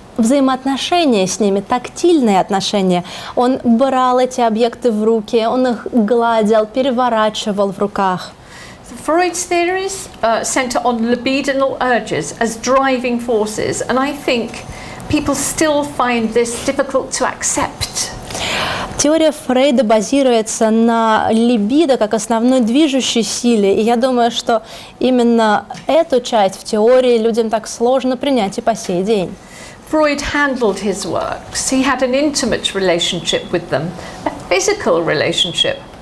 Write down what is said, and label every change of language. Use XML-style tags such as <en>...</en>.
<ru>взаимоотношения с ними, тактильные отношения. Он брал эти объекты в руки, он их гладил, переворачивал в руках.</ru> <en>Freud's theories center on libidinal urges as driving forces, and I think people still find this difficult to accept.</en> <ru>Теория Фрейда базируется на либидо как основной движущей силе, и я думаю, что именно эту часть в теории людям так сложно принять и по сей день.</ru> <en>Freud handled his works. He had an intimate relationship with them, a physical relationship.</en>